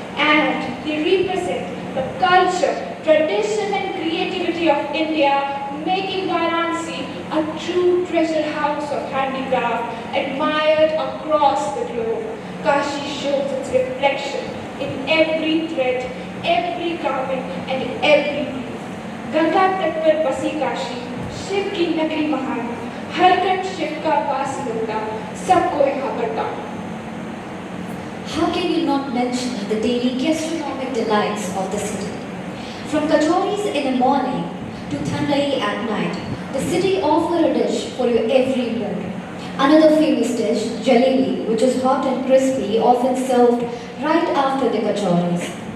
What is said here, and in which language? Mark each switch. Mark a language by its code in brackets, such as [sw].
[en] And they represent the culture, tradition and creativity of India, making Varanasi a true treasure house of handicraft admired across the globe. Kashi shows its reflection in every thread, every carving and every leaf. [hi] Ganga तट पर बसी काशी, शिव की नगरी महान, हर कण शिव का वास मिलता, सबको यहाँ बढ़ता. [en] How can you not mention the daily gastronomic delights of the city? From kachoris in the morning to thandai at night, the city offers a dish for your every mood. Another famous dish, jalebi, which is hot and crispy, often served right after the kachoris.